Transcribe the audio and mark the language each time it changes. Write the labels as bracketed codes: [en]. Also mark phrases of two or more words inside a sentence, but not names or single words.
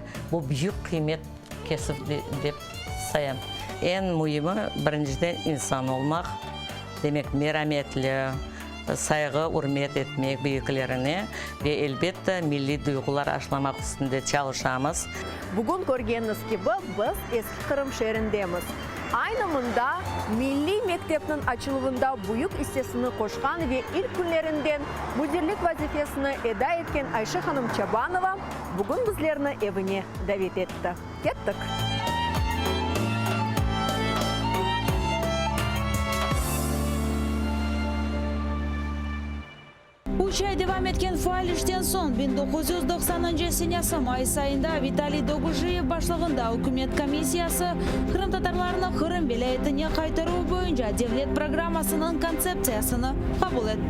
[crh] Bu büyük kıymet kesip dep sayam. En mühimi birinciden insan olmak, demek merhametli, saygı, hürmet etmek büyüklerine ve elbette milli duygular aşılamak üstünde çalışamız. Bugün gördüğünüz gibi biz eski Kırım şehrindemiz. Aynı mında Milli Mektep'nin açılımında büyük hissesini koşkan ve ilk günlerinden müdürlük vazifesini eda etken Ayşe Hanım Çabanova bugün bizlerini evine davet etti. Kettik. 3 ay devam etken faal işten son 1990 senesi Mayıs ayında Vitaliy Doguzhiyev başlığında hükümet komissiyası Kırım Tatarlarını Kırım vilayetine kaytarу boyunca devlet programmasının konsepsiyasını kabul etti.